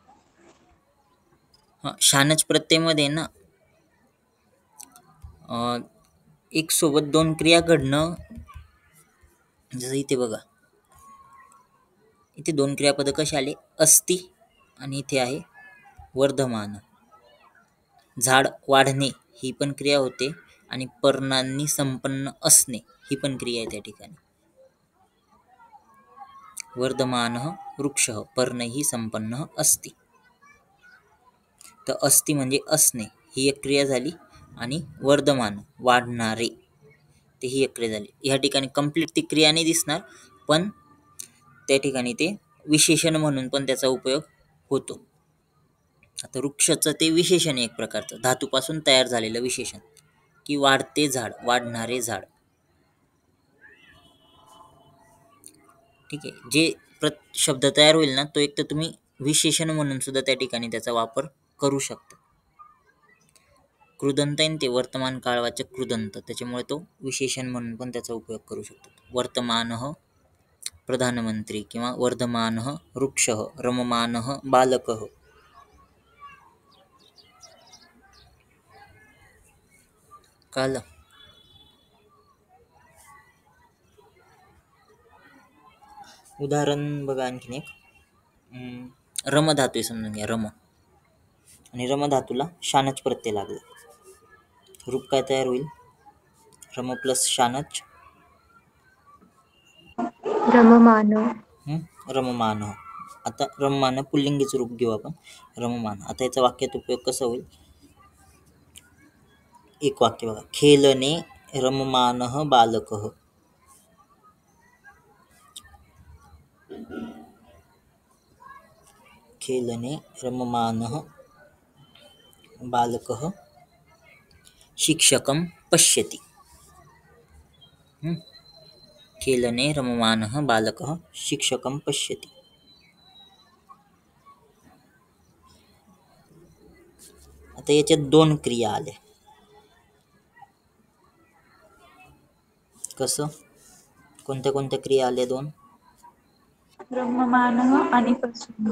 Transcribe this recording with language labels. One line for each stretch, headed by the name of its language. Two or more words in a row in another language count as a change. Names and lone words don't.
Marathi: शानच प्रत्ययमध्ये ना एक सोबत दोन क्रिया घडणं, जसं इथे बघा, इथे दोन क्रियापद कसे आले? अस्ति आणि इथे आहे वर्धमान. झाड वाढणे ही पण क्रिया होते आणि पर्णांनी संपन्न असणे ही पण क्रिया आहे त्या ठिकाणी.
Sanskrit: वर्धमान वृक्षः पर्णैः संपन्न अस्ति.
Marathi: तर अस्ति म्हणजे असणे ही एक क्रिया झाली आणि वर्धमान वाढणारे ते ही एक क्रिया झाली. ह्या ठिकाणी कंप्लीट ती क्रिया नाही दिसणार, पण त्या ठिकाणी ते विशेषण म्हणून पण त्याचा उपयोग होतो. आता वृक्षाचं ते विशेषण एक प्रकारचं धातूपासून तयार झालेलं विशेषण की वाढते झाड, वाढणारे झाड. ठीक आहे. जे शब्द तयार होईल ना तो एक तर तुम्ही विशेषण म्हणून सुद्धा त्या ठिकाणी त्याचा वापर करू शकता. कृदंत आहे ते वर्तमान काळवाचक कृदंत, त्याच्यामुळे तो विशेषण म्हणून पण त्याचा उपयोग करू शकतो.
Sanskrit: वर्तमानः प्रधानमंत्री किंवा वर्धमानः वृक्षः, रममानः बालकः.
Marathi: कळलं? उदाहरण बघा आणखीन एक. रम धातू आहे समजून घ्या, रम, आणि रम धातूला शानच प्रत्यय लागला. रूप काय तयार होईल? रम प्लस शानच रममान. रममान. आता रममान पुल्लिंगीचं रूप घेऊ आपण. रममान. आता याचा वाक्यात उपयोग कसा होईल? एक वाक्य बघा.
Sanskrit: खेलने रममानः बालकः. खेलने रममानः बालकः शिक्षकं पश्यति. खेलने रममानः बालकः शिक्षकं पश्यति.
Marathi: आता याच्यात दोन क्रिया आल्या. कसं? कोणत्या कोणत्या क्रिया आल्या? दोन. रममानः आणि पश्यति.